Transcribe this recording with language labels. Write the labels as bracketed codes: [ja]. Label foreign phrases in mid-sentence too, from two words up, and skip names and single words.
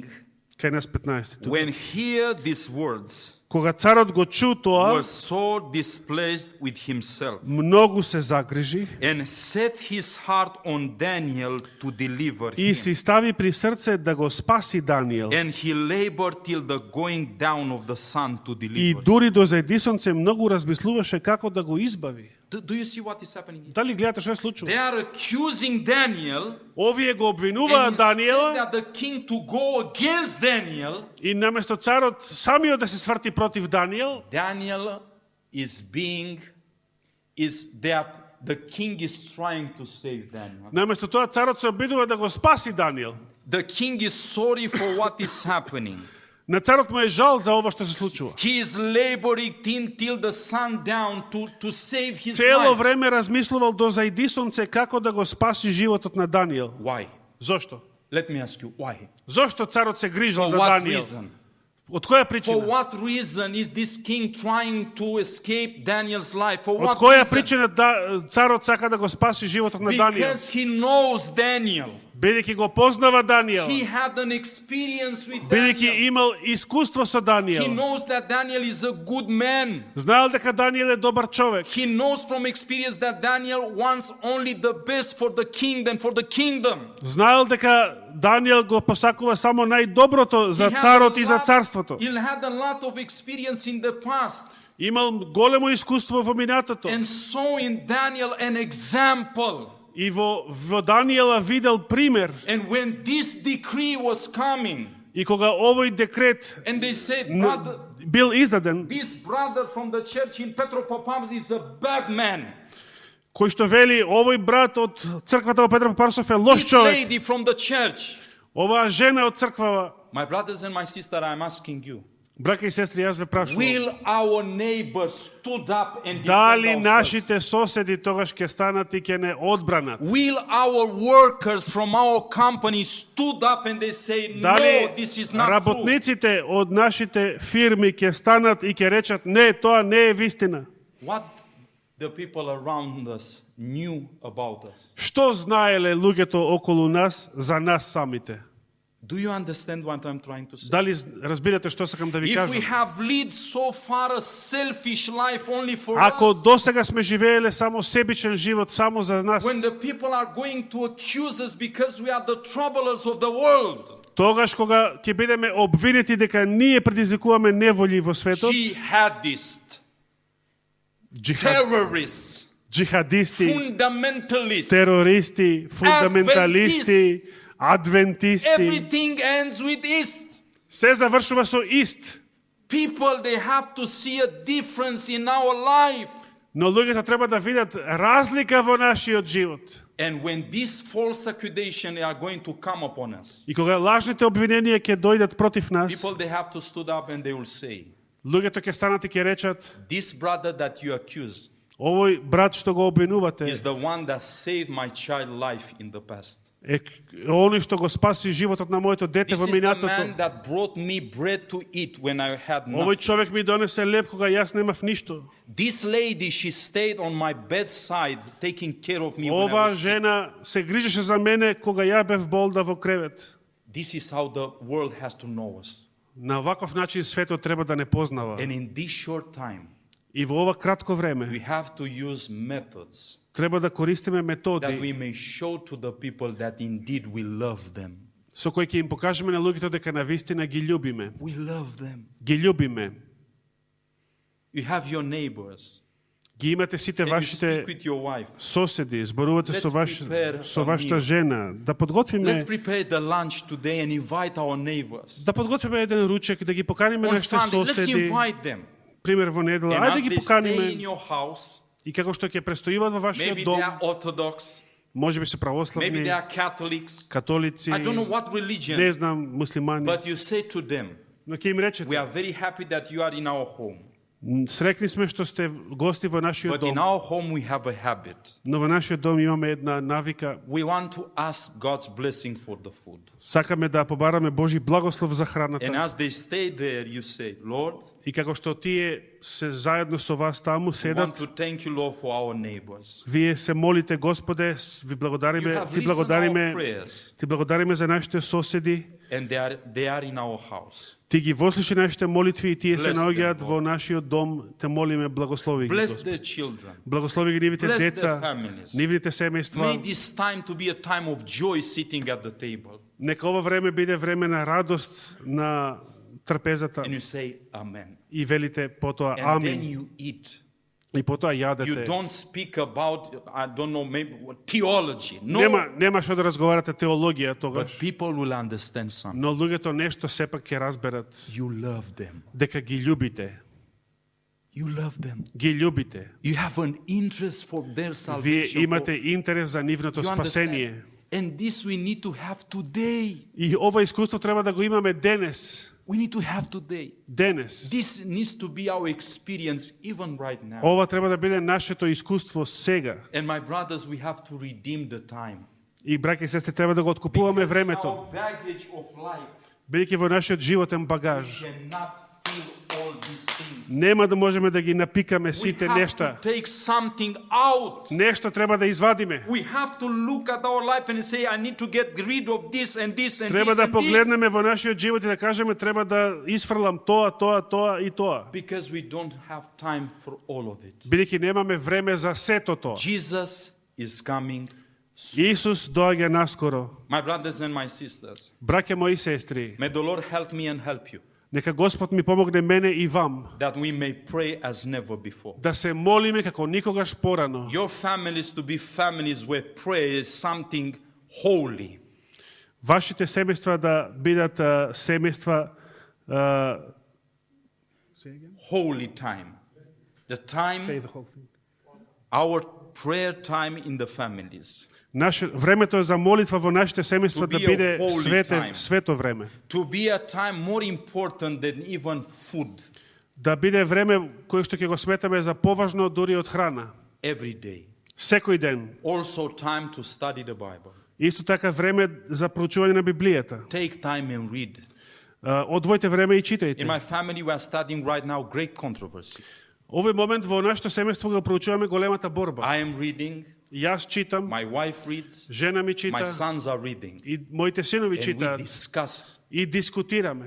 [mk] Кај нас 15. [en] when hear these words, [mk] Кога царот го чу тоа, [en] was so displeased with himself, [mk] многу се загрижи [en] and set his heart on Daniel to deliver [mk] и [en] him. [mk] си стави при срце да го спаси Даниел. [en] And he labored till the going down of the sun to [mk] И [en] deliver him. [mk] дури до зајдисонце многу размислуваше како да го избави. [en] Do you see what is happening here? [mk] Дали гледате што се случува? [en] They are accusing Daniel, [mk] Овие го [en] and [mk] обвинуваат [en] instead [mk] Даниела [en] that the king to go against Daniel, [mk] и наместо царот самиот да се сврти против Даниел, [en] Daniel the king is trying to save Daniel. [mk] наместо тоа царот се обидува да го спаси Даниел. [en] The king is sorry for what is happening. [mk] На царот му е жал за ова што се случува. [en] He is laboring till the sun down to save his [mk] Цело [en] life. [mk] време размислувал до зајди сонце како да го спаси животот на Даниел. [en] Why? [mk] Зошто? [en] Let me ask you, why? [mk] Зошто царот се грижал [en] For [mk] за [en] what [mk] Даниел? [en] reason? [mk] Од која [en] For [mk] причина? [en] what reason is this king trying to escape Daniel's life? For [mk] Од [en] what [mk] која [en] reason? [mk] причина царот сака да го спаси животот на Даниел? [en] Because he knows Daniel. [mk] Бидејќи го познава Даниел, [en] He had an experience with [mk] бидејќи [en] Daniel. [mk] имал искуство со [en] He [mk] Даниел, [en] knows that Daniel is a good man. [mk] знаел дека Даниел е добар човек. [en] He knows from experience that Daniel wants only the best for the kingdom, for the kingdom. [mk] Знаел дека Даниел го посакува само најдоброто за [en] He had [mk] царот [en] a [mk] и за [en] lot- [mk] царството. [en] He had a lot of experience in the past [mk] Имал големо искуство во минатото. [en] and saw in Daniel an example. [mk] И во Даниела видел пример. [en] And when this decree was coming, [mk] И кога овој декрет [en] and they said, brother, [mk] бил издаден, [en] this brother from the church in Petropavlovsk is a bad man. [mk] кој што вели овој брат од црквата во Петро Парсов е лош [en] This [mk] човек, [en] lady from the church. [mk] оваа жена од црквава, [en] My brothers and my sister, I'm asking you, [mk] браќа и сестри, јас ве прашувам, [en] will our neighbors stood up and [mk] дали [en] defend ourselves? [mk] нашите соседи тогаш ќе станат и ќе не одбранат? [en] Will our workers from our company stood up and they say, no, [mk] Дали [en] this is not true? [mk] работниците од нашите фирми ќе станат и ќе речат, не, тоа не е вистина? [en] What the people around us knew about us. [mk] Што знаеле луѓето околу нас за нас самите? [en] Do you understand what I'm trying to say? [mk] Дали разбирате што сакам да ви [en] If we [mk] кажам? [en] have lived so far a selfish life only for [mk] Ако [en] us, [mk] досега сме живееле само себичен живот, само за нас, [en] when the people are going to accuse us because we are the troublers of the world, [mk] тогаш кога ќе бидеме обвинети дека ние предизвикуваме неволји во светот, [en] jihadists, terrorists, [mk] джихадисти, [en] fundamentalists, [mk] терористи, фундаменталисти, адвентисти, [en] everything ends with ist. [mk] се завршува со ист. [en] People, they have to see a difference in our life. [mk] Но луѓето треба да видат разлика во нашиот живот. [en] And when these false accusations are going to come upon us, [mk] И кога лажните обвиненија ќе дојдат против нас, [en] people, they have to stood up and they will say, [mk] луѓето ќе станат и ќе речат, [en] this brother that you accuse [mk] овој брат што го обвинувате [en] is the one that saved my child life in the past. [mk] е оној што го спаси животот на моето дете [en] This [mk] во [en] is the [mk] минатото. [en] man that brought me bread to eat when I had [mk] Овој [en] nothing. [mk] човек ми донесе леб кога јас немав ништо. [en] This lady, she stayed on my bedside taking care of me when I [mk] Оваа [en] was sick. [mk] жена се грижеше за мене кога ја бев болна во кревет. [en] This is how the world has to know us. [mk] На ваков начин светот треба да не познава. [en] And in this short time, [mk] И во ова кратко [en] we [mk] време [en] have to use methods [mk] треба да користиме [en] that [mk] методи [en] we may show to the people that indeed we love them. [mk] со кои ќе им покажеме на луѓето дека навистина ги љубиме. [en] We love them. [mk] Ги љубиме. [en] You have your neighbors. [mk] Ги имате сите [en] And you speak [mk] вашите [en] with your wife. [mk] соседи, зборувате [en] Let's [mk] со [en] prepare [mk] со [en] a [mk] вашата [en] meal. [mk] жена, да подготвиме [en] Let's prepare the lunch today and invite our neighbors. [mk] да подготвиме еден ручек, да ги поканиме [en] On [mk] нашите [en] Sunday, let's [mk] соседи, [en] invite them. [mk] пример во недела, [en] And [mk] ајде [en] as [mk] ги [en] they stay in [mk] поканиме [en] your house, [mk] и како што ќе престојуваат во вашиот [en] maybe [mk] дом, [en] they are Orthodox, [mk] може би се [en] maybe [mk] православни, [en] they are Catholics. [mk] католици, [en] I don't know what [mk] не [en] religion, [mk] знам, муслимани, [en] but you say to them, [mk] но ќе им речете, [en] we are very happy that you are in our home. [mk] срекни сме што сте гости во нашиот [en] But in [mk] дом, [en] our home we have a habit. [mk] но во нашиот дом имаме една навика, [en] We want to ask God's blessing for the food. [mk] сакаме да побараме Божи благослов за [en] And [mk] храната. [en] as they stay there, you say, Lord, [mk] И како што тие се заедно со вас таму [en] we [mk] седат, [en] want to thank you, Lord, for our neighbors. [mk] вие се молите, Господе, ви [en] You [mk] благодариме, [en] have [mk] ти [en] listened our [mk] благодариме, [en] prayers, [mk] ти благодариме за нашите соседи, [en] and they are in our house. [mk] ти ги вослуши нашите молитви и тие се [en] Bless them, [mk] наоѓаат [en] Lord. [mk] во нашиот дом, те молиме, благослови ги. [en] Bless [mk] Господи. [en] their children. [mk] Благослови ги нивните [en] Bless their [mk] деца, [en] families. [mk] нивните семејства. [en] May this time to be a time of joy sitting at the table. [mk] Нека ова време биде време на радост, на трпезата [en] And you say, Amen. [mk] и велите потоа [en] And then [mk] амин. [en] you eat. [mk] И потоа [en] You [mk] јадете. [en] don't speak about, I don't know, maybe theology. No, [mk] Нема што да разговарате теологија [en] but [mk] тогаш, [en] people will understand something. [mk] но луѓето нешто сепак ќе разберат [en] You love them. [mk] дека ги љубите. [en] You love them. [mk] Ги љубите. [en] You have an interest for their [mk] Вие [en] salvation. [mk] имате интерес за нивното [en] You understand? [mk] спасение. [en] And this we need to have today. [mk] И ова искуство треба да го имаме денес. [en] We need to have today. [mk] Денес. [en] This needs to be our experience even right now. [mk] Ова треба да биде нашето искуство сега. [en] And my brothers, we have to redeem the time. [mk] И браќа и сестри, треба да го откупуваме времето. [en] Our baggage of life [mk] Бидејќи во нашиот животен багаж [en] cannot fill all these things. [mk] нема да можеме да ги напикаме [en] We [mk] сите [en] have [mk] нешта. [en] to take something out. [mk] Нешто треба да извадиме. [en] We have to look at our life and say, I need to get rid of this and this and [mk] Треба [en] this [mk] да [en] and this. [mk] погледнеме во нашиот живот и да кажеме треба да исфрлам тоа и тоа. [en] Because we don't have time for all of it. [mk] Бидејќи немаме време за сето тоа. [en] Jesus is coming. [mk] Исус доаѓа наскоро. [en] My brothers and my sisters, [mk] Браќа мои сестри, [en] may the Lord help me and help you, [mk] нека Господ ми помогне мене и вам [en] that we may pray as never before. [mk] да се молиме како никогаш порано. [en] Your families to be families where prayer is something holy. [mk] Вашите семејства да бидат семејства [en] Holy time. The time, our prayer time in the families. [mk] Времето за молитва во нашите семејства [en] To [mk] да [en] be a [mk] биде [en] holy time. [mk] свето време. [en] To be a time more important than even food. [mk] Да биде време кое што ќе го сметаме за поважно дури од храна. [en] Every day. [mk] Секој ден. [en] Also time to study the Bible. [mk] Исто така време за проучување на Библијата. [en] Take time and read. [mk] Одвојте време и [en] In [mk] читајте. [en] my family we are studying right now great controversy. [mk] Овој момент во нашето семејство го проучуваме големата борба. [en] I am reading, [mk] Јас читам, [en] my wife reads, [mk] жена ми [en] my [mk] чита [en] sons are reading. [mk] и моите синови [en] And we [mk] читаат [en] discuss [mk] и дискутираме.